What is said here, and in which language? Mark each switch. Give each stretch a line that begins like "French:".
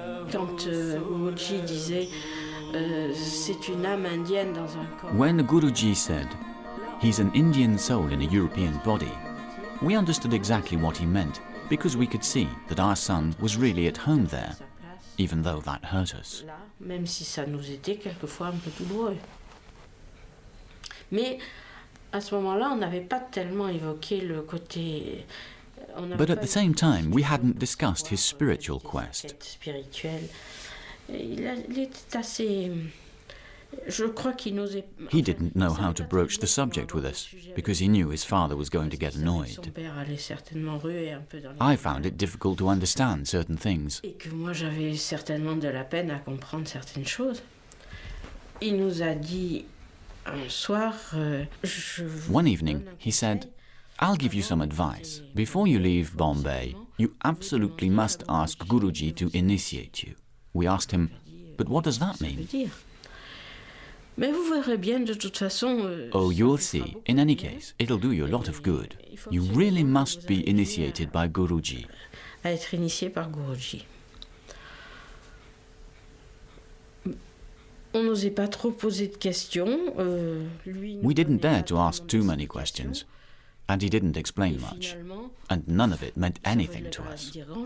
French: Quand Guruji disait c'est une âme indienne dans un corps.
English: When Guruji said, "He's an Indian soul in a European body," we understood exactly what he meant, because we could see that our son was really at home there, even though that hurt us.
French: Là, même si ça nous était quelquefois un peu douloureux. Mais à ce moment-là, on n'avait pas tellement évoqué le côté.
English: But at the same time, we hadn't discussed his spiritual quest.
French: Spirituel. Il était assez. Je crois qu'il n'osait.
English: He didn't know how to broach the subject with us, because he knew his father was going to get annoyed.
French: Son père allait certainement ruer un peu dans les.
English: I found it difficult to understand certain things.
French: Et que moi j'avais certainement de la peine à comprendre certaines choses. Il nous a dit un soir.
English: One evening, he said, "I'll give you some advice. Before you leave Bombay, you absolutely must ask Guruji to initiate you." We asked him, "But what does that mean?"
French: Mais vous verrez bien de toute façon.
English: Oh, you'll see. In any case, it'll do you a lot of good. You really must be initiated by Guruji.
French: À être initié par Guruji. On n'osait pas trop poser de questions.
English: We didn't dare to ask too many questions, and he didn't explain much, and none of it meant anything to us.